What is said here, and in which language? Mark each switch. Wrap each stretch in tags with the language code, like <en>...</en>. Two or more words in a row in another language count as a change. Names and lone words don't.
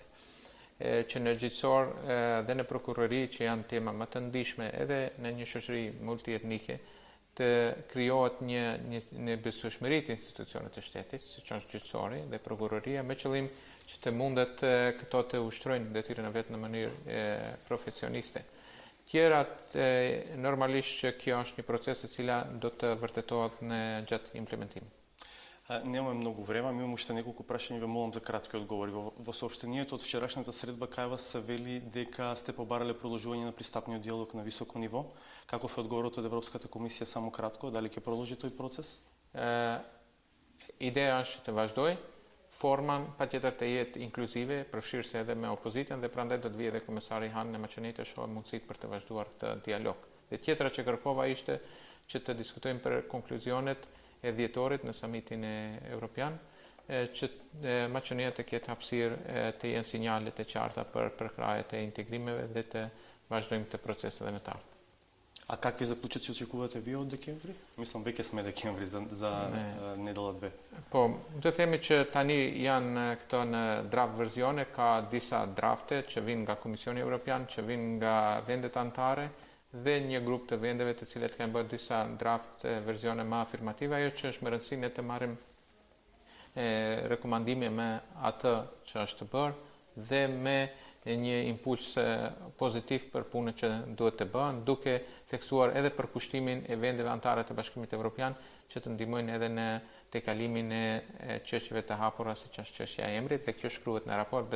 <sq>Që në gjyqësor dhe në prokurori që janë tema më të ndihshme edhe në një shoqëri multietnike të krijohet një besueshmëri të institucionet të shtetit, siç është gjyqësori dhe prokuroria, me qëllim që të mundet këto të ushtrojnë detyrën e vet në mënyrë profesioniste. Tjerat, normalisht që kjo është një proces e cila do të vërtetohet në gjatë implementimit.</sq> <mk>Немаме многу време, имам уште неколку прашања, ве молам за кратки одговори. Во соопштението од вчерашната средба кај вас се вели дека сте побарале продолжување на пристапниот диалог на високо ниво. Каков е одговорот од Европската комисија, само кратко, дали ќе продолжи тој процес?</mk> <sq>Идеја është të vazhdoj, forman patjetër të jetë inkluzive, përfshirëse edhe me opozitën dhe prandaj do të vijë edhe komesari Han në Maqedoninë të shohë mundësitë për të vazhduar këtë dialog. Dhe tjetra që kërkova ishte që të diskutojmë për konkluzionet e dhjetorit në samitin e Evropian, që Maqedonia të ketë hapësirë të jenë sinjalet e qarta për përkrajet e integrimeve dhe të vazhdojmë këtë proces edhe në të ardhmen.</sq> <mk>А какви заклучоци очекувате вие од декември? Мислам веќе сме декември за недела 2.</mk> <sq>Po, do themi që tani janë këto në draft versione, ka disa drafte që vinë nga Komisioni Evropian, që vinë nga vendet anëtare dhe një grup të vendeve të cilet kanë bërë disa draft versione më afirmative. Ajo që është më rëndësi ne të marrim rekomandime me atë që është bërë dhe me një impuls pozitiv për punën që duhet të bëhen, duke theksuar edhe për kushtimin e vendeve anëtare të Bashkimit Evropian që të ndihmojnë edhe në tejkalimin e çështjeve të hapura siç është çështja e emrit, dhe kjo shkruhet në raport.</sq>